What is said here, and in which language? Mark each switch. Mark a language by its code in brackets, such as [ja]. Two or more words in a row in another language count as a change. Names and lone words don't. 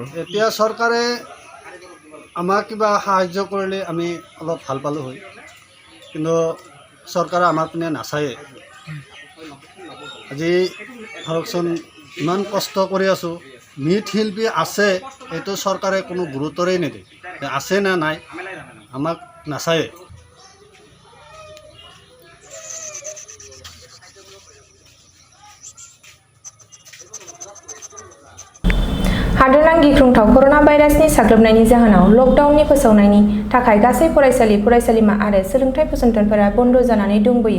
[as] এতিয়া চৰকাৰে আমাক কিবা সাহায্য কৰিলে আমি অলপ ভাল পালোঁ হয় কিন্তু চৰকাৰে আমাৰ পিনে নাচায়ে আজি ধৰকচোন ইমান কষ্ট কৰি আছোঁ মৃৎশিল্পী আছে এইটো চৰকাৰে কোনো গুৰুত্বই নিদিয়ে আছে নে নাই আমাক নাচায়ে [brx] हादोरनां गिख्रंथाव कर'ना भाइरासनि साग्लोबनायनि जाहोनाव लकडाउननि फोसावनायनि थाखाय गासै फरायसालिमा आरो सोलोंथाइ फसंथानफोरा बन्द जानानै दंबोयो।